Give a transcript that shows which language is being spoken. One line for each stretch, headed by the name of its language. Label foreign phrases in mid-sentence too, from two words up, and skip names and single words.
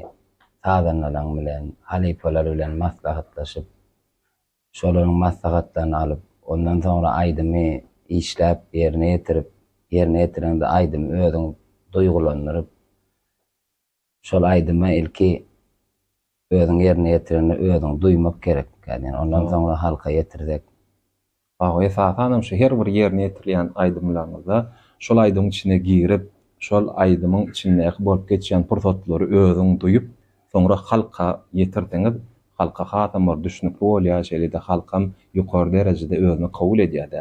Turkmen: Tadanlaryň bilen, halipalar bilen maslahatlaşyp şolaryň maslahatlaryny alyp ondan sonra aýdymy işläp ýerine ýetirende aýdym özüň duýgulandyryp şol aýdyma ilki özüň ýerine ýetirende özüň duýmak gerek. Yani ondan sonra halka ýetirdik. Esasanam şu her bir ýerine ýetirilýän aýdymlaryňyzda şol aýdymyň içine girip, şol aýdymyň içinde bolup geçýän pursatlary özüň duýup, soňra halka ýetirdiňiz, halka hatam bir düşünükli bolýar, şeýle-de halkam ýokary derejede özüni kabul edýär.